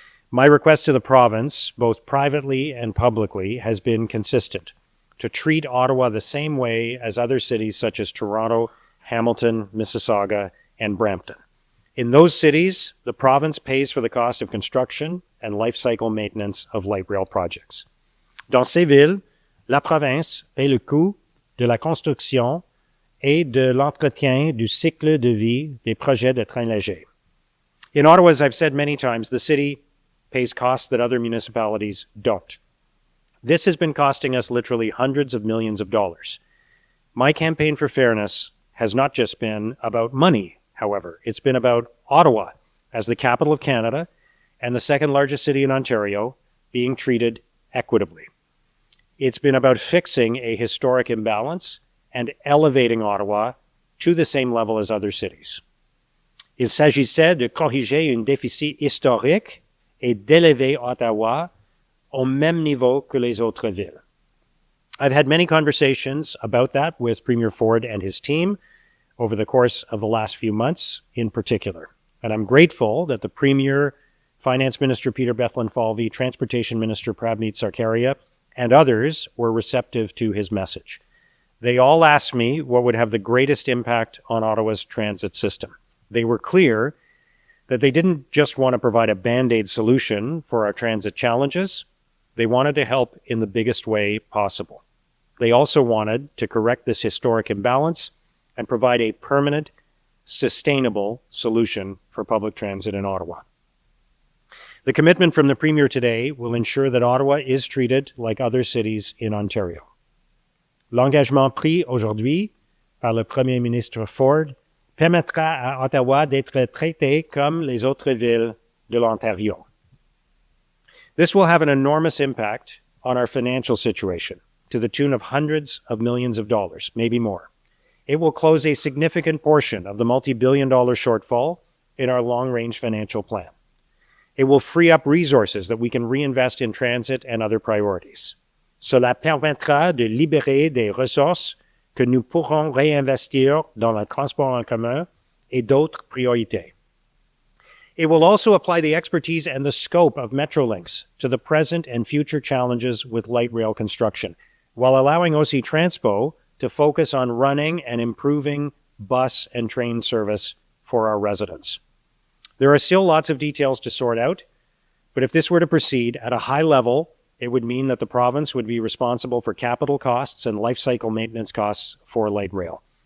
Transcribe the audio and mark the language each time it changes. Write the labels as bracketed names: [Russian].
[English] My request to the province, both privately and publicly, has been consistent: to treat Ottawa the same way as other cities such as Toronto, Hamilton, Mississauga, and Brampton. In those cities, the province pays for the cost of construction and life cycle maintenance of light rail projects. [French] Dans ces villes, la province paie le coût de la construction et de l'entretien du cycle de vie des projets de train léger. [English] In Ottawa, as I've said many times, the city pays costs that other municipalities don't. This has been costing us literally hundreds of millions of dollars. My campaign for fairness has not just been about money, however. It's been about Ottawa as the capital of Canada and the second largest city in Ontario being treated equitably. It's been about fixing a historic imbalance and elevating Ottawa to the same level as other cities. [French] Il s'agissait de corriger un déficit historique et d'élever Ottawa au même niveau que les autres villes. [English] I've had many conversations about that with Premier Ford and his team over the course of the last few months in particular. And I'm grateful that the Premier, Finance Minister Peter Bethlenfalvy, Transportation Minister Prabmeet Sarkaria, and others were receptive to his message. They all asked me what would have the greatest impact on Ottawa's transit system. They were clear that they didn't just want to provide a Band-Aid solution for our transit challenges. They wanted to help in the biggest way possible. They also wanted to correct this historic imbalance and provide a permanent, sustainable solution for public transit in Ottawa. The commitment from the Premier today will ensure that Ottawa is treated like other cities in Ontario. [French] L'engagement pris aujourd'hui par le Premier ministre Ford permettra à Ottawa d'être traité comme les autres villes de l'Ontario. [English] This will have an enormous impact on our financial situation, to the tune of hundreds of millions of dollars, maybe more. It will close a significant portion of the multi-billion-dollar shortfall in our long-range financial plan. It will free up resources that we can reinvest in transit and other priorities. [French] Cela permettra de libérer des ressources que nous pourrons réinvestir dans le transport en commun et d'autres priorités. [English] It will also apply the expertise and the scope of Metrolinx to the present and future challenges with light rail construction, while allowing OC Transpo to focus on running and improving bus and train service for our residents. There are still lots of details to sort out, but if this were to proceed at a high level, it would mean that the province would be responsible for capital costs and life cycle maintenance costs for light rail.